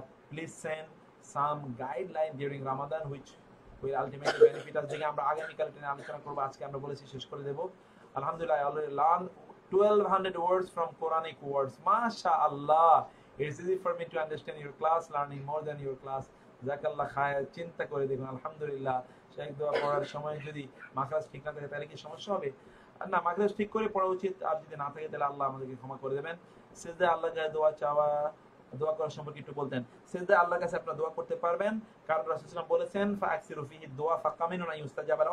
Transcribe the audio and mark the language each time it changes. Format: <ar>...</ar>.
<en>Please send some guideline during Ramadan which will ultimately benefit us.</en> <bn>দেখে আমরা আগামীকাল এটা নিয়ে আলোচনা করবো, আজকে আমরা বলেছি শেষ করে দেব।</bn> <en>আলহামদুলিল্লাহ, I already learned 1200 words from Quranic words. MashaAllah. It's easy for me to understand your class, learning more than your class.</en> <ar>জাযাকাল্লাহ খায়ের।</ar> <bn>চিন্তা করে দেখুন, আলহামদুলিল্লাহ, শেখ দোয়া পড়ার সময় যদি মাখরাজ ঠিক না থাকে তাহলে কি সমস্যা হবে? না, মাখরাজ ঠিক করে পড়া উচিত, আর যদি না থাকে তাহলে আল্লাহ আমাদেরকে ক্ষমা করে দেবেন। সিজদায় আল্লাহর কাছে দোয়া করার সম্পর্কে একটু বলতেন। সিজদায় আল্লাহর কাছে আপনারা দোয়া করতে পারবেন, কারণ রাসূল সাল্লাল্লাহু আলাইহি ওয়াসাল্লাম বলেছেন</bn> <ar>ফাকসিরু ফিহি দুআ ফাকামিনুন আন ইউস্তাজাবা।</ar>